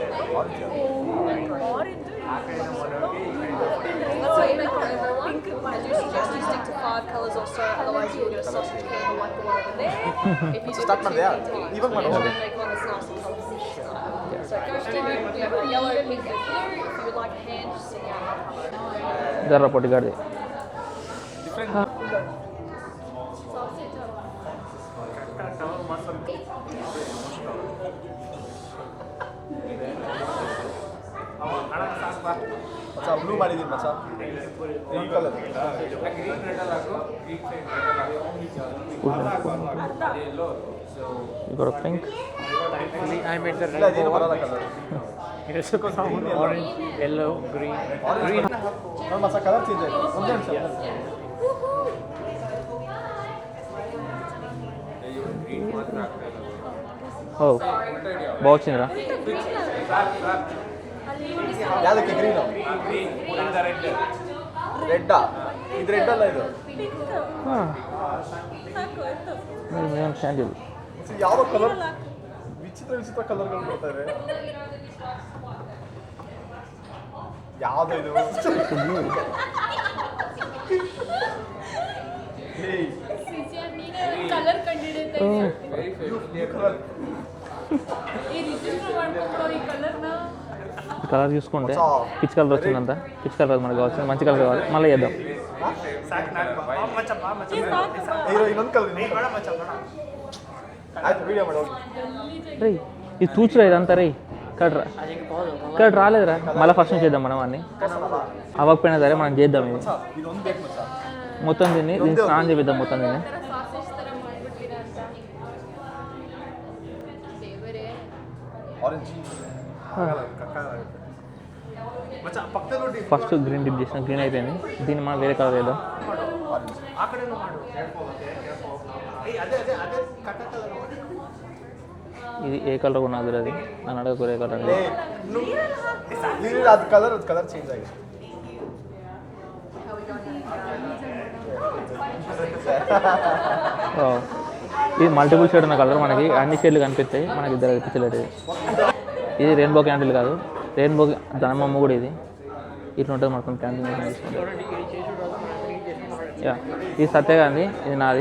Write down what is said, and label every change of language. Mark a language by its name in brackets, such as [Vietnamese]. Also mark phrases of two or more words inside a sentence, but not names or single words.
[English] That's what you make for everyone. I do suggest you stick to 5 colours or so, otherwise you'll get a sausage candle like the one over there. If you do the two time, so you try and make one that's nice and colourful. So it goes to yellow, pink and blue. If you would like a hand, just sing out my [Telugu] జర్ర పొట్టిగాడిది. [Kannada] अच्छा ब्लू ಮಾಡಿದೀನಿ ಮಚ್ಚ [English] green colour You got a pink? I made the [Kannada] ಇಲ್ಲ ಇದೇನು ಬರಲ್ಲ ಕಲರ್ [English] It's orange, yellow, green. [Kannada] green ನೋಡಿ ಮಚ್ಚ [English] colour change [Kannada] ಆಯ್ತು ಒಂದೇ ನಿಮಿಷ [Telugu] ఓ బాగా వచ్చిందిరా. [Kannada] ಯಾದಕ್ಕೆ ಗ್ರೀನ್ ರೆಡ್ಡಾ ಇದು ರೆಡ್ ಅಲ್ಲ ಇದು ಕ್ಯಾಂಡಿಲ್ ಯಾವ ಕಲರ್ ವಿಚಿತ್ರ ವಿಚಿತ್ರ ಕಲರ್ಗಳು ಬರ್ತಾರೆ ಯಾವುದು ಇದು ಕಲರ್ ಕಂಡಿರುತ್ತೆ ಈ ರಿಜಿಸ್ಟರ್ ಮಾಡ್ಕೊಂಡು ಈ ಕಲರ್ನ [Telugu] కలర్ చూసుకుంటే పిచ్ కలర్ వచ్చిందంట. పిచ్ కలర్ మనకు కావాల్సింది, మంచి కలర్ కావాలి, మళ్ళీ చేద్దాం. [Kannada] ಇನ್ನೊಂದು ಕಲರ್ ಆಯ್ತು ವಿಡಿಯೋ ಮಾಡಿ [Telugu] రే ఇది చూచురా, ఇదంతా రే ఇక్కడ రాలేదురా. మళ్ళీ ఫస్ట్ నుంచి చేద్దాం మనం అన్ని. అవ్వకపోయినా సరే మనం చేద్దాం. ఇది [Kannada] ಇದೊಂದು ಬೇಕು ಮಚ್ಚ [Telugu] మొత్తం దీన్ని స్నానం చేపిద్దాం. మొత్తం దీన్ని [Kannada] ಆರೆಂಜ್ ಮಚ್ಚ ಪಕ್ಕದಲ್ಲಿ [Telugu] ఫస్ట్ గ్రీన్ డిప్ చేసిన, గ్రీన్ అయిపోయింది. దీన్ని మనం వేరే కలర్ వేద్దాం. [Kannada] ಆ ಕಡೆನೂ ಮಾಡು ಅದೇ ಅದೇ ಅದೇ ಕಟ್ಟ ಕಲರ್ [Telugu] ఇది ఏ కలర్ ఉన్నది అది నన్ను అడగకు. ఏ కలర్ [Kannada] ಅದು [English] colour change [Kannada] ಆಗಿದೆ [Telugu] ఇది [English] multiple shade [Telugu] ఉన్న కలర్. మనకి అన్ని షేడ్లు కనిపిస్తాయి. మనకి ఇద్దరు కనిపించలేదు. ఇది [English] rainbow candle [Telugu] కాదు, రెయిన్బో దానిమ్మ కూడా. ఇది ఇట్లా ఉంటుంది మొత్తం క్యాండిల్. యా, ఇది సత్యగాంధీ, ఇది నాది.